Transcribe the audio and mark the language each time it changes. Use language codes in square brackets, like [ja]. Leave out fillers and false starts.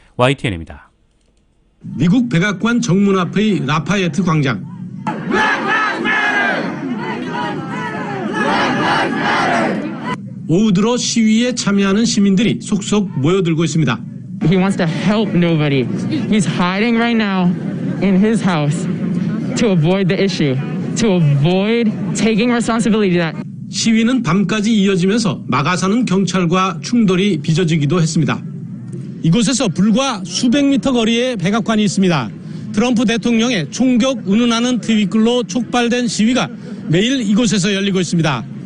[ko] YTN입니다. 미국 백악관 정문 앞의 라파예트 광장. 오후 들어 시위에 참여하는 시민들이 속속 모여들고 있습니다. [en] He wants to help nobody. He's hiding right now in his house to avoid the issue, to avoid taking responsibility that [ko] 시위는 밤까지 이어지면서 마가사는 경찰과 충돌이 빚어지기도 했습니다. 이곳에서 불과 수백 미터 거리에 백악관이 있습니다. 트럼프 대통령의 총격 운운하는 트윗글로 촉발된 시위가 매일 이곳에서 열리고 있습니다.